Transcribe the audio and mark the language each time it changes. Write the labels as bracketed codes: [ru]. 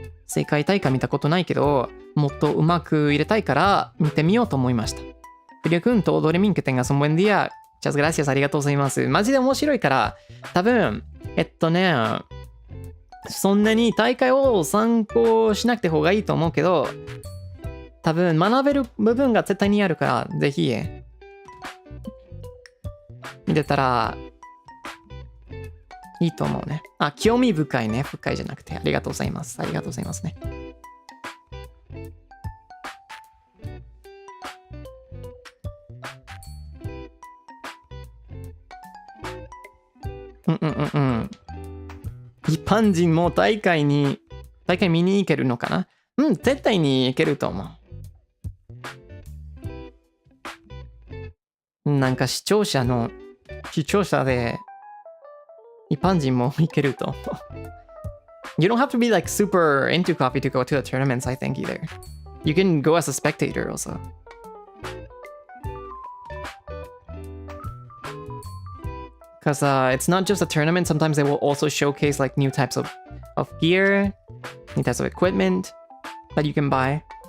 [ja] 世界大会見たことないけど、もっとうまく入れたいから見てみようと思いました。 [es] フリア君とドレミンque tengas un buen día. Muchas gracias. [ja] ありがとうございます。マジで面白いから、多分、そんなに大会を参考しなくて方がいいと思うけど、多分学べる部分が絶対にあるから、ぜひ見てたらいいと思うね。興味深いね。深いじゃなくて、ありがとうございます。ありがとうございますね。うんうんうんうん。一般人も大会見に行けるのかな。うん、絶対に行けると思う。なんか視聴者で一般人も行けると思う。 [en] You don't have to be like super into coffee to go to the tournaments, I think, either. You can go as a spectator also. Because it's not just a tournament, sometimes they will also showcase like new types of gear, new types of equipment that you can buy.